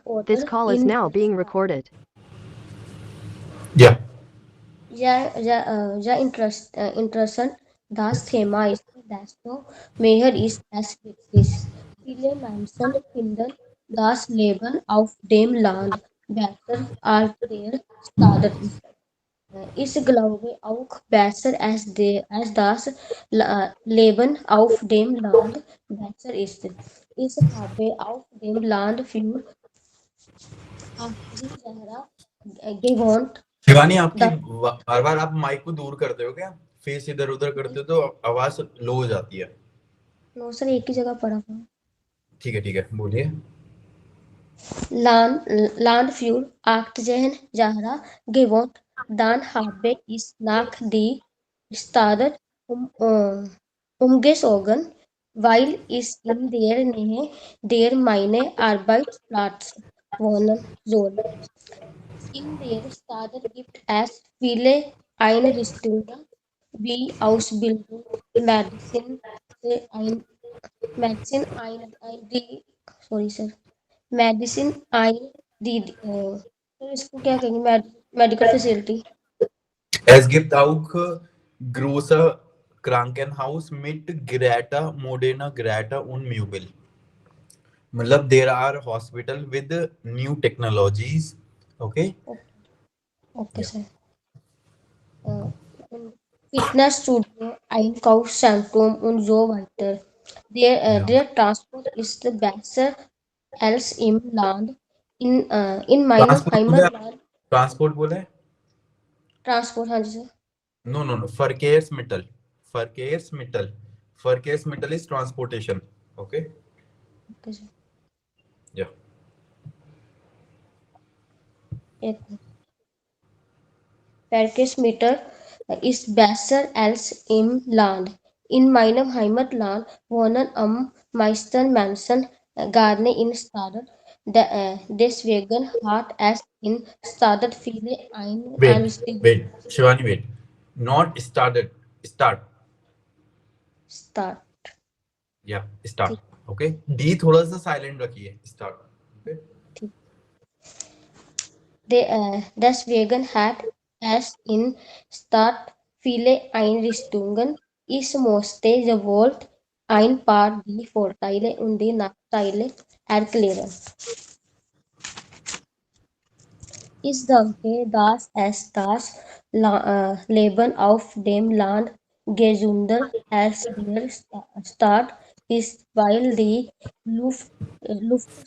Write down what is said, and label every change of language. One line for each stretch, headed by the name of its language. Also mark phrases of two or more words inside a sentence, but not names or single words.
English: This water call is in now the being sky. recorded. Yeah.
German: Interessant. Das Thema ist, desto mehr ist es wichtig. Viele Menschen finden das Leben auf dem Land besser als der Stadt ist. Ich glaube auch besser als das Leben auf dem Land besser ist. Ich habe auf dem Land für 8 Jahre gewohnt.
Hindi: शिवानी आपकी
German: Das,
Hindi: बार बार आप माइक को दूर करते हो क्या? फेस इधर उधर करते हो तो आवाज लो हो जाती है।
English: no, sir,
Hindi: एक ही जगह पढ़ा था। ठीक है बोलिए।
German: Land, Landführ 8 Jahre gewohnt. Dann habe ich nach die Stadt umgezogen, weil ich in der Nähe der meine Arbeitsplatz wohnen soll. In der Stadt gibt es viele Einrichtungen wie Ausbildung, Medizin, ein, Medizin, die,
English: sorry sir,
Hindi: मेडिसिन आई दी तो इसको क्या कहेंगे
English: medical facility
German: Es gibt auch große Krankenhaus mit Geräte, moderne Geräte und Möbel।
English: मतलब there are hospital with new technologies। Okay। ओके Yeah।
German: सर Fitnessstudio, Einkaufszentrum und so weiter.
English: Yeah।
German: Der Transport ist besser als im Land. In meinem
Hindi: ट्रांसपोर्ट बोला है?
German: Heimatland,
Hindi: ट्रांसपोर्ट बोला है? Transport, हाँ जी सर
German: No, Verkehrsmittel। Verkehrsmittel।
English: Verkehrsmittel is transportation। Okay। okay sir Yeah।
German: एक Verkehrsmittel ist besser als im Land. In meinem Heimatland wohnen am meisten Menschen gerne in Städten. Deswegen hat es in Städten viele
English: Wait,
German: Einrichtungen.
English: wait, Shivani, wait। Not started, start।
German: Stadt.
English: yeah start.
Hindi: ठीक ओके, डी थोड़ा सा साइलेंट रखिए।
English: start. okay.
German: ठीक Deswegen hat es in Stadt viele Einrichtungen. Ich musste sowohl ein paar die Vorteile und die Nachteile erklären. Ich denke, dass es das Leben auf dem Land gesünder als der Stadt ist, weil die Luft